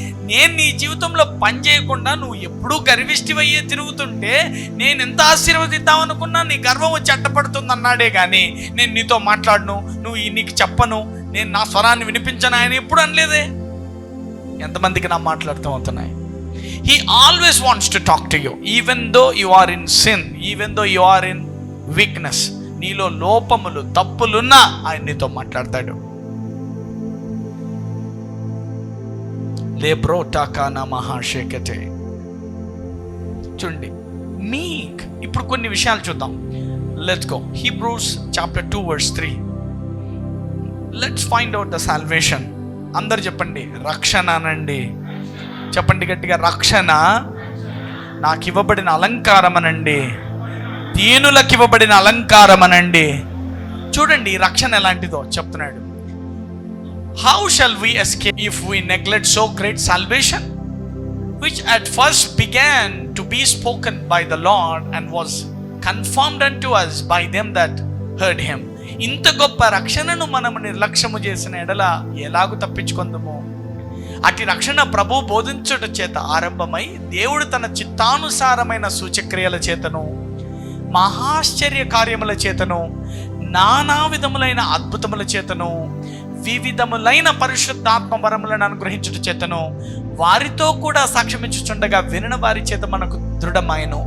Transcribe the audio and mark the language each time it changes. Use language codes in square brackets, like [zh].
[te] నేను నీ జీవితంలో పని చేయకుండా నువ్వు ఎప్పుడూ గర్విష్టివయ్యే తిరుగుతుంటే నేను ఎంత ఆశీర్వదిద్దామనుకున్నా నీ గర్వం వచ్చి అడ్డపడుతుంది అన్నాడే కానీ నేను నీతో మాట్లాడను, నీకు చెప్పను, నేను నా స్వరాన్ని వినిపించను ఆయన ఎప్పుడు అనలేదే. ఎంతమందికి నా మాట్లాడుతూ అవుతున్నాయి? [en] He always wants to talk to you, even though you are in sin, even though you are in weakness. [te] నీలో లోపములు తప్పులున్నా ఆయన నీతో మాట్లాడతాడు. లేబ్రో టాకానా మహాశేకతే. చూడండి ఇప్పుడు కొన్ని విషయాలు చూద్దాం. [en] Let's go. Hebrews chapter 2 verse 3. Let's find out the salvation. [te] అందరు చెప్పండి, రక్షణ అనండి. చెప్పండి గట్టిగా, రక్షణ నాకు ఇవ్వబడిన అలంకారం అనండి, దీనులకు ఇవ్వబడిన అలంకారం అనండి. చూడండి రక్షణ ఎలాంటిదో చెప్తున్నాడు. [en] How shall we escape if we neglect so great salvation, which at first began to be spoken by the Lord and was confirmed unto us by them that heard him. [te] ఇంత గొప్ప రక్షణను మనము నిర్లక్ష్యము చేసిన ఎడల ఎలాగూ తప్పించుకుందాము? అటు రక్షణ ప్రభు బోధించుట చేత ఆరంభమై దేవుడు తన చిత్తానుసారమైన సూచక్రియల చేతను, మహాశ్చర్య కార్యముల చేతను, నానా విధములైన అద్భుతముల చేతను, వివిధములైన పరిశుద్ధాత్మ వరములను అనుగ్రహించుట చేతను వారితో కూడా సాక్ష్యమిచ్చుచుండగా వినిన వారి చేత మనకు దృఢమాయను.